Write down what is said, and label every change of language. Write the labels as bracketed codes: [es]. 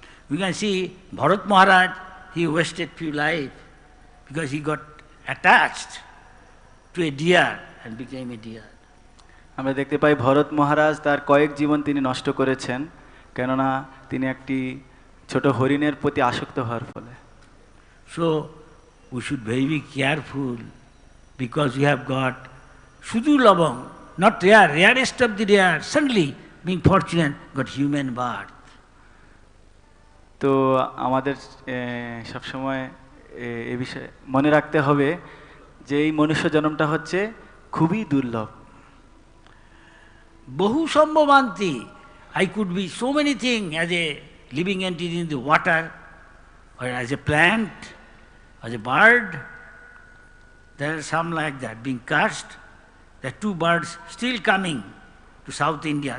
[en] We can see Bharat Maharaj, he wasted few life because he got attached to a deer and became a deer. [bn] আমরা দেখতে পাই ভরত মহারাজ তার কয়েক জীবন তিনি নষ্ট করেছেন, কেননা তিনি একটি ছোট হরিণের প্রতি আসক্ত হওয়ার ফলে। [en] So we should very be careful because we have got Shudu Labang, not rare, rarest of the rare, suddenly being fortunate, got human birth. [bn] তো আমাদের সবসময় এ বিষয়ে মনে রাখতে হবে যে এই মনুষ্য জন্মটা হচ্ছে খুবই দুর্লভ। [en] Bahu Sambhavanti, I could be so many things as a living entity in the water, or as a plant, as a bird. There are some like that being cast. There are two birds still coming to South India.